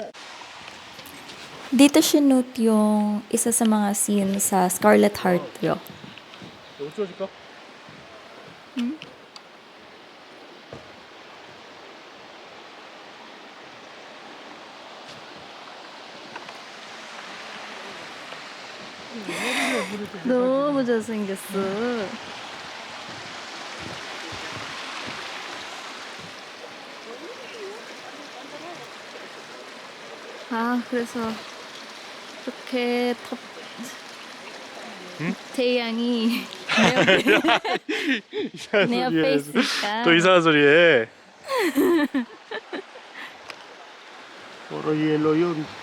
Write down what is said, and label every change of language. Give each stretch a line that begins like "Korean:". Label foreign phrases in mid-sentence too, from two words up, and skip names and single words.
Filipino: Dito note yung isa sa mga scene sa Scarlet Heart Yo.
Korean: 이거 찍어줄까? 너무 잘생겼어. 아, 그래서 이렇게 태양이 내 옆에 있으니까 또 이상한 소리 해.
Filipino: Puro yellow yun.